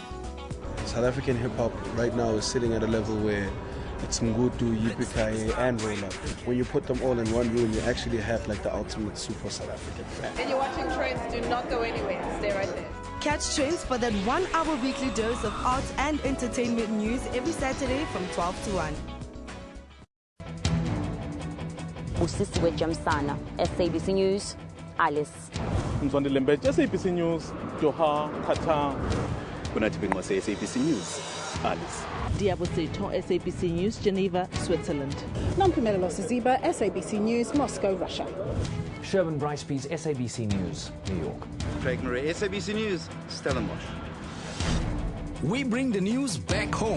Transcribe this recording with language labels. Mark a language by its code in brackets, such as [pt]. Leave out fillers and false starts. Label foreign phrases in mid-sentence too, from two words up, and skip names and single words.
[en] South African hip-hop right now is sitting at a level where it's Ngutu, Yippee and Roll Up. When you put them all in one room, you actually have like the ultimate super South African fan. And you're watching Trends. Do not go anywhere. Stay right there. Catch Trends for that 1 hour weekly dose of arts and entertainment news every Saturday from 12 to 1. Usisiwe Jamsana, SABC News, Alice. SABC News, Doha, Qatar. SABC News, Alice. Diaboseto, SABC News, Geneva, Switzerland. Thulamela Municipality-Limpopo, SABC News, Moscow, Russia. Sherwin Bryce-Pease, SABC News, New York. Craig Murray, SABC News, Stellenbosch. We bring the news back home.